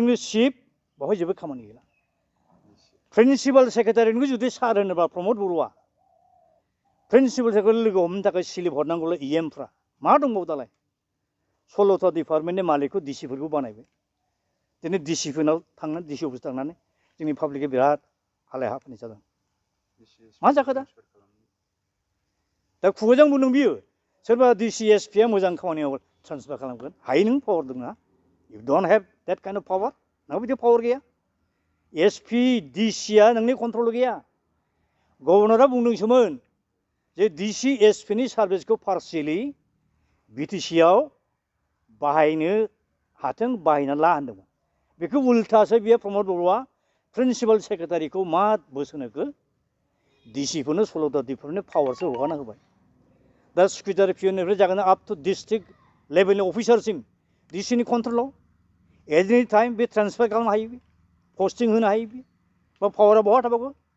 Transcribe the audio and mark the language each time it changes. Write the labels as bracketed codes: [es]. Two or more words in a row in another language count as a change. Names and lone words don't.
[en] the chief [brx] बेवहाय जेबो खामानि गैला प्रिन्सिपाल सेक्रेटारिखौ जुदि सार होनोबा प्रमद बर'आ प्रिन्सिपाल सेक्रेटारि लोगो हमनो थाखाय स्लिप हरनांगौल इएमफ्रा मा दंबावो दालाय 16था डिपार्टमेन्टनि मालिकखौ डिसिफोरखौ बानायबाय दिनै डिसिफोरनाव थांनानै डिसि अफिस थांनानै जोंनि पाब्लिकआ बिराद हालाय हाफाय जादों मा जाखो दा खुगाजों बुंदों बियो सोरबा डिसि एसपिया मोजां खामानियाव ट्रान्सफार खालामगोन हायो नों पावार दंना [en] you don't have that kind of [brx] पावार नोंहा बिदि पावार गैया एसपि डिसिया नोंनि कन्ट्रल गैया गभर्नरा बुंदोंसोमोन जे डिसि एसपिनि सार्भिसखौ पार्शियेलि बिटिसिआव बाहायनो हाथों बाहायना ला होनदोंमोन बेखौ उल्टासो बियो प्रमद बर'आ प्रिन्सिपाल सेक्रेटारिखौ मा बोसोन होखो डिसिफोरनो 16था डिपार्टमेन्टनि पावारसो हगारना होबाय दा सेक्रेटारि पिअननिफ्राय जागोन [en] up to district levelni [brx] अफिसारसिम डिसिनि कन्ट्रलाव [en] any time [brx] बे ट्रान्सफार खालामनो हायो पस्टिं होनो हायो बा पावारा बहा थाबावो